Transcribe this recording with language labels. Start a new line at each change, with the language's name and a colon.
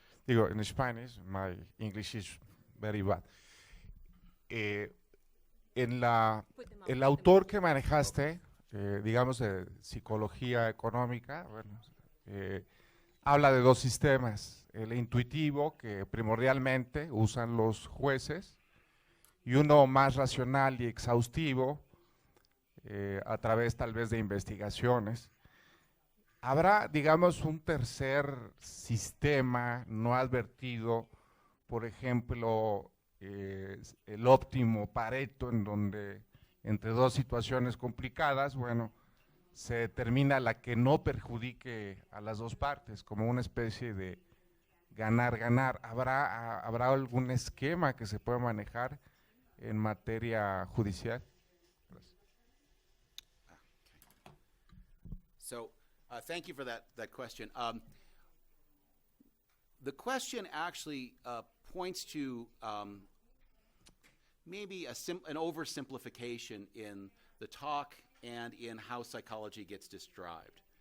Spanish: Digo,
English: in Spanish, my English is very bad.
Spanish: El autor que manejaste, digamos de psicología económica, bueno, habla de dos sistemas. El intuitivo, que primordialmente usan los jueces, y uno más racional y exhaustivo, a través tal vez de investigaciones. ¿Habrá, digamos, un tercer sistema no advertido, por ejemplo, el óptimo Pareto, en donde entre dos situaciones complicadas, bueno, se determina la que no perjudique a las dos partes, como una especie de ganar-ganar? ¿Habrá algún esquema que se pueda manejar en materia judicial?
English: So thank you for that question. The question actually points to maybe an oversimplification in the talk and in how psychology gets described.